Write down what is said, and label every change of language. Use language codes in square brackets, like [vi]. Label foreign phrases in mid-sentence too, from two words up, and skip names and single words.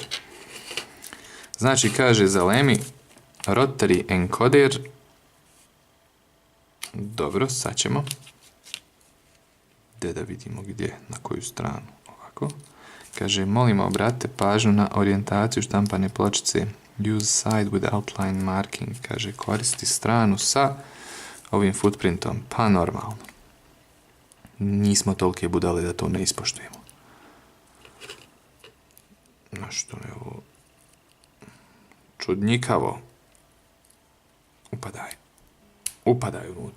[bs] Znači, kaže zalemi [en] rotary encoder, [bs] dobro, sad ćemo, da vidimo gdje, na koju stranu, ovako. Kaže, molimo obratite pažnju na orijentaciju štampane pločice. [en] Use side with outline marking. [bs] Kaže, koristi stranu sa ovim footprintom. Pa normalno. Nismo tolike budale da to ne ispoštujemo. Što je ovo? Čudnjikavo. Upadaj unutra.